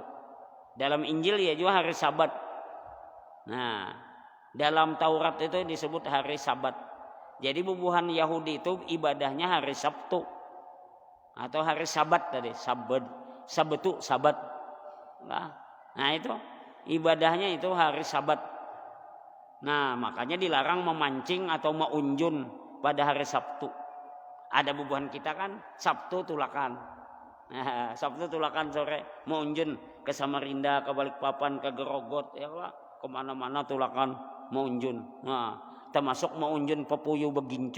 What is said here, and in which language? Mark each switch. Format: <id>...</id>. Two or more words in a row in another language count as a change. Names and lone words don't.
<id>Dalam Injil ya juga hari Sabat. Nah, dalam Taurat itu disebut hari Sabat.</id> <bjn>Jadi bubuhan Yahudi itu ibadahnya hari Sabtu atau hari Sabat tadi, Sabetu, Sabat. Nah, itu ibadahnya itu hari Sabat. Nah, makanya dilarang memancing atau meunjun pada hari Sabtu. Ada bubuhan kita kan Sabtu tulakan. Nah, Sabtu tulakan sore meunjun ke Samarinda, ke Balikpapan, ke Gerogot, ya Pak. Kemana-mana tulakan meunjun. Nah, termasuk meunjun pepuyu begincu.</bjn>